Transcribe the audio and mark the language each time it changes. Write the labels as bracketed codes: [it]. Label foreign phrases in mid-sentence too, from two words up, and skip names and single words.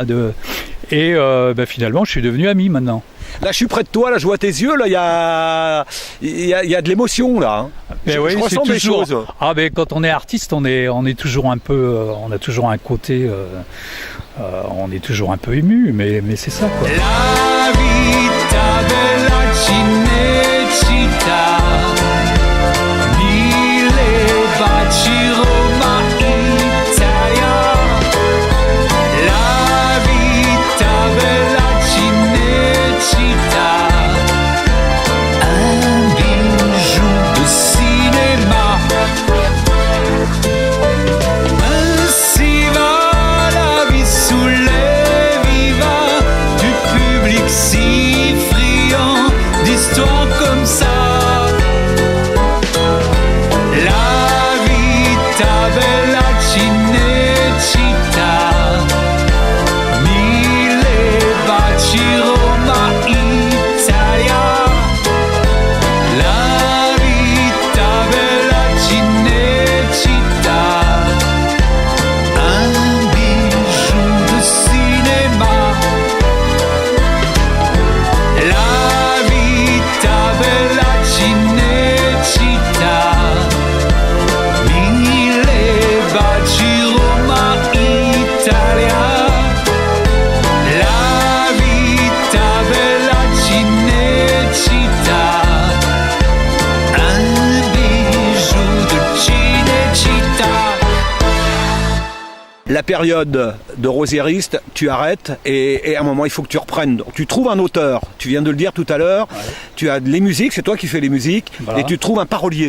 [fr] Et finalement, je suis devenu ami maintenant. Là, je suis près de toi, là, je vois tes yeux, là, il y a de l'émotion, là. Hein. Je ressens des choses. Ah, mais quand on est artiste, on est toujours un peu, on a toujours un côté, on est toujours un peu ému, mais c'est ça, quoi. [it] La vita bella Cinecittà, mille baci Roma Italia. La vita bella [fr] Cinecittà, un bijou de cinéma. Ainsi va la vie sous les vivants du public si friand d'histoires comme ça. [it] La vita bella Cinecittà, mille baci Roma Italia. La vita bella [fr] Cinecittà, un bijou de cinéma. [it] La vita bella Cinecittà, mille baci Roma Italia. La vita bella [fr] Cinecittà, un bijou de Cinecittà. La période de rosiériste, tu arrêtes et à un moment il faut que tu reprennes. Donc, tu trouves un auteur, tu viens de le dire tout à l'heure, ouais. Tu as les musiques, c'est toi qui fais les musiques, voilà. Et tu trouves un parolier.